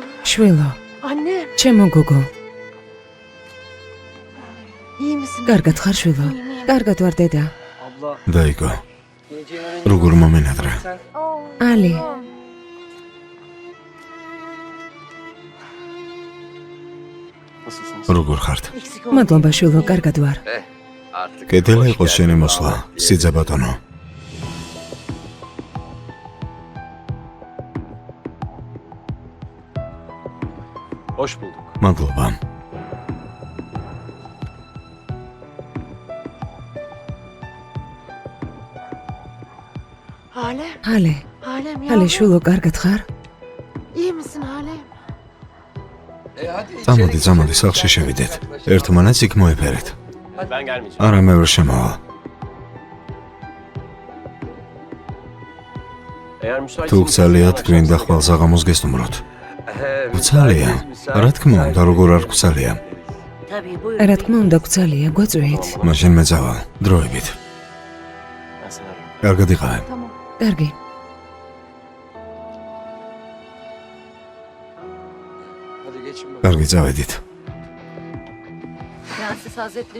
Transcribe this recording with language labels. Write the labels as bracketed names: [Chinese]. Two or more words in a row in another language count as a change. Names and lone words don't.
[Georgian] შვილო, [Turkish] Anne, [Georgian] ჩემო გოგო, [Turkish] iyi misin? [Georgian] კარგად ხარ შვილო? კარგად ვარ დედა. [Turkish] Abla [Georgian] დაიგო, [Turkish] geleceğini öğrenince [Georgian] როგორ მომენადრე. [Turkish] sen [Georgian] ალი, [Turkish] nasılsınız? [Georgian] როგორ ხართ? [Turkish] Eksik olma. [Georgian] მადლობა შვილო, კარგად ვარ. კეთილი იყოს შენი მოსვლა, სიძე ბატონო. [Turkish] Hoş bulduk. [Georgian] მადლობა. [Turkish] Halem, [Georgian] ალი, [Turkish] Halem [Georgian] ალი [Turkish] yavrum. [Georgian] შვილო, კარგად ხარ? [Turkish] İyi misin Halem? [Georgian] წამოდი, წამოდი, სახლში შევიდეთ. ერთმანეთს იქ მოეფერეთ. [Turkish] Ben gelmeyeceğim. [Georgian] არა მე ვერ შემოვალ. [Turkish] Eğer müsaitseniz... [Georgian] თუ გცალიათ, გვინდა ხვალ საღამოს გესტუმროთ. გცალია? რა თქმა უნდა, როგორ არ გცალია. [Turkish] Tabii buyur. [Georgian] რა თქმა უნდა, გძალია, გვაწვით. მაშინ მეძავალ, დროებით. [Turkish] Ben seni ararım. [Georgian] კარგად იყავე. კარგი. კარგი, წავედით. [Turkish] Prenses Hazretleri.